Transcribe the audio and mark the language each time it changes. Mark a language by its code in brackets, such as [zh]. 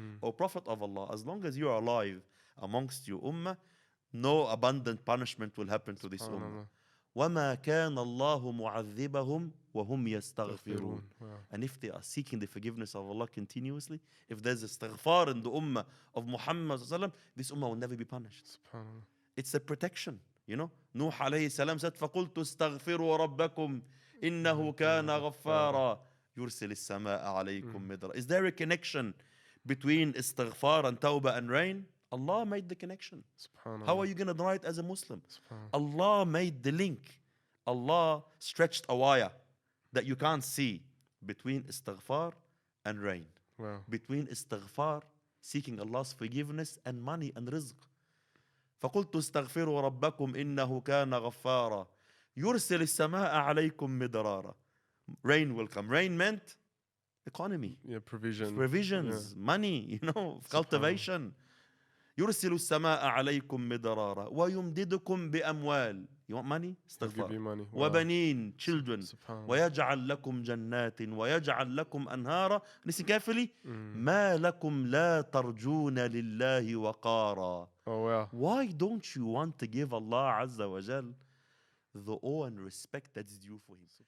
[en] O Prophet of Allah, as long as you are alive amongst your ummah, no abundant punishment will happen to this ummah. [ar] وَمَا كَانَ اللَّهُ مُعَذِّبَهُمْ وَهُمْ يَسْتَغْفِرُونَ. [en] And if they are seeking the forgiveness of Allah continuously, if there's istighfar in the ummah of Muhammad sallallahu alaihi wasallam, this ummah will never be punished. It's a protection. You know, Nuh alayhi salam said, [ar] فَقُلْتُ اسْتَغْفِرُوا رَبَّكُمْ إِنَّهُ كَانَ غَفَّارًا يُرْسِلِ السَّمَاءَ عَلَيْكُمْ مِدْرًا. [en] Is there a connection between istighfar and tawbah and rain? Allah made the connection. How are you going to deny it as a Muslim? Allah made the link. Allah stretched a wire that you can't see between istighfar and rain. Between istighfar, seeking Allah's forgiveness, and money and rizq. [ar] فقلت استغفروا ربكم إنه كان غفارا يرسل السماء عليكم مدرارا. [en] Rain will come. Rain meant economy, provisions, money, you know, cultivation. [ar] يرسل السماء عليكم مدرارا ويمددكم بأموال. [en] You want money? [ar] استغفار. وبنين, [en] children. [ar] ويجعل لكم جنات ويجعل لكم أنهارا. [en] Listen carefully. [ar] ما لكم لا ترجون لله وقارا. [en] Oh wow. Why don't you want to give Allah Azza wa Jal the awe and respect that's due for him.